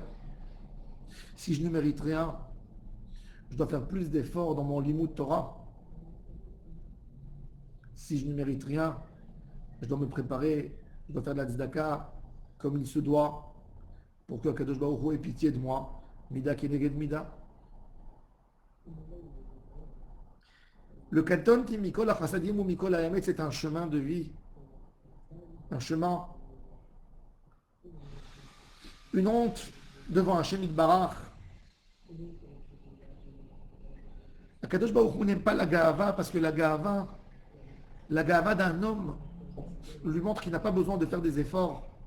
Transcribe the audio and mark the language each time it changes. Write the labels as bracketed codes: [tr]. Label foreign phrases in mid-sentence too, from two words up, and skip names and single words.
[fr] Si je ne mérite rien, je dois faire plus d'efforts dans mon [he] לימוד תורה. [fr] Si je ne mérite rien, je dois me préparer, je dois faire de la tzedaka comme il se doit pour que [he] קדוש ברוך הוא [fr] ait pitié de moi. [he] מידה כנגד מידה קטנתי מכל החסדים ומכל האמת, [fr] c'est un chemin de vie. Un chemin. Une honte devant [he] השם יתברך. קדוש ברוך הוא [fr] n'aime pas la Gaava parce que la Gaava d'un homme lui montre qu'il n'a pas besoin de faire des efforts.